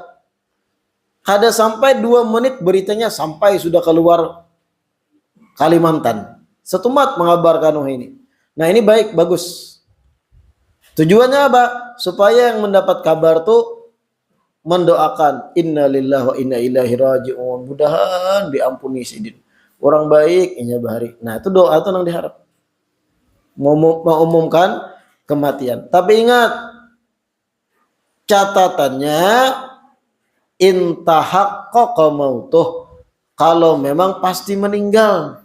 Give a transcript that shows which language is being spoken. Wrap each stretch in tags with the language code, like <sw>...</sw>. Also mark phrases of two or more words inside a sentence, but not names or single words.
<bjn>Kada sampai 2 menit beritanya sampai sudah keluar Kalimantan. Setumat mengabarkan ini.</bjn> <id>Nah ini baik, bagus. Tujuannya apa? Supaya yang mendapat kabar tuh mendoakan</id> <ar>إنا لله وإنا إليه راجعون.</ar> <bjn>Mudahan diampuni sidin. Orang baik inya bahari.</bjn> <id>Nah itu doa itu yang diharap. Mengumumkan kematian. Tapi ingat catatannya</id> <ar>إن تحقق موته,</ar> <id>kalau memang pasti meninggal.</id>